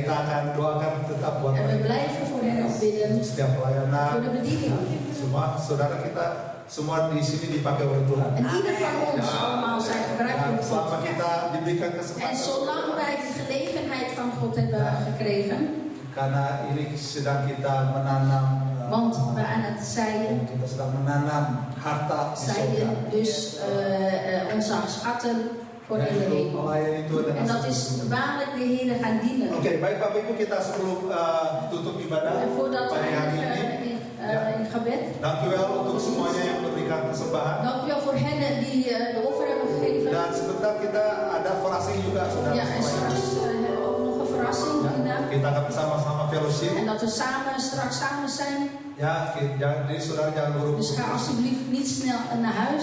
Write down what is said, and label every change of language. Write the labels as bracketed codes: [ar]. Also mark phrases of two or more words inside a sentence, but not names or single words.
[id] akan doakan tetap buat [nl] En we [id] mereka. [nl] blijven voor hen ook bidden. [id] Setiap pelayanan, [nl] Voor de bediening. [id] semua saudara kita semua di sini dipakai oleh Tuhan. [nl] En ieder van ons allemaal zijn gebruikt [id] Dan [nl] door [id] selama [nl] God. [id] kita diberikan [nl] En [id] kesempatan, [nl] zolang wij die gelegenheid van God hebben gekregen, [id] karena ini sedang kita menanam, [nl] want we aan het zaaien, [id] kita sedang menanam harta di sorga. [nl] zaaien dus onze schatten voor in de [id] Yaitu [nl] hemel. [id] melayani Tuhan [nl] En dat is waarlijk de Heer gaan dienen. [id] Oke, baik Bapak Ibu, kita sebelum tutup ibadah [nl] En voordat we [id] pada hari ini, [nl] eindigen in gebed, dank u wel [id] untuk semuanya yang memberikan persembahan. [nl] dank u wel voor hen die de offer hebben gegeven. [id] Dan sebentar kita ada verrassing juga, saudara. [nl] Ja, en straks hebben we ook nog een verrassing hierna. [id] Kita akan bersama-sama fellowship. [nl] En dat we straks samen zijn. [id] Ya, jadi saudara jangan buru-buru. [nl] Dus ga alsjeblieft niet snel naar huis.